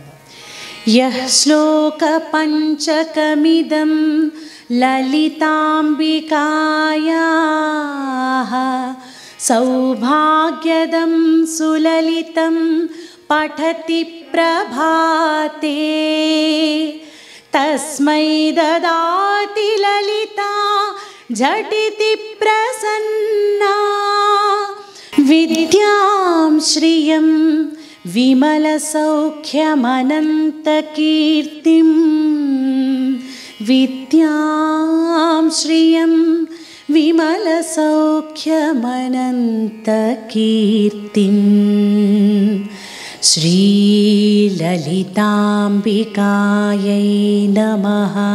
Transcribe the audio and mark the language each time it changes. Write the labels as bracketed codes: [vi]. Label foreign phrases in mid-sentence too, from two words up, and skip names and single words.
[sa] యః శ్లోక పంచకమిదం లలితాంబికాయాః సౌభాగ్యదం సులలితం పఠతి ప్రభాతే తస్మై దదాతి లలితా झटिति प्रसन्ना विद्यां श्रियं विमलसौख्यमनन्तकीर्तिं विद्यां श्रियं विमलसौख्यमनन्तकीर्तिं श्रीललिताम्बिकायै नमः.